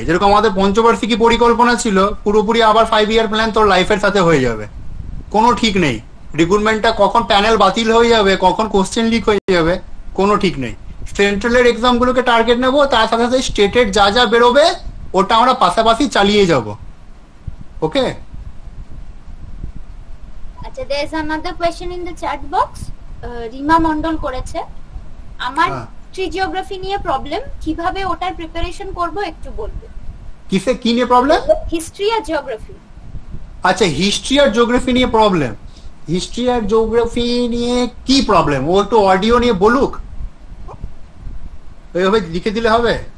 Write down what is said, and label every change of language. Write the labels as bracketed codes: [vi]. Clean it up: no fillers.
[bn] যেরকম আমাদের পঞ্চবার্ষিকী পরিকল্পনা ছিল, পুরোপুরি আবার 5 ইয়ার প্ল্যান তোর লাইফের সাথে হয়ে যাবে। কোনো ঠিক নেই, রিক্রুটমেন্টটা কখন প্যানেল বাতিল হয়ে যাবে, কখন কোশ্চেন লিক হয়ে যাবে, কোনো ঠিক নেই। সেন্ট্রালের এক্সামগুলোকে টার্গেট নেবো, তার সাথে সাথে স্টেটের যা যা বেরোবে ওটা আমরা পাশাপাশি চালিয়ে যাব, ওকে? [en] আচ্ছা, there is another question in the chat box. [bn] Rima Mondal করেছে, আমার হিস্ট্রি জিওগ্রাফি নিয়ে প্রবলেম, কিভাবে ওটার প্রিপারেশন করব একটু বলবে। কিসে কি নিয়ে প্রবলেম? হিস্ট্রি আর জিওগ্রাফি। আচ্ছা, হিস্ট্রি আর জিওগ্রাফি নিয়ে প্রবলেম। হিস্ট্রি আর জিওগ্রাফি নিয়ে কি প্রবলেম, ও একটু অডিও নিয়ে বলুক, ওইভাবে লিখে দিলে হবে?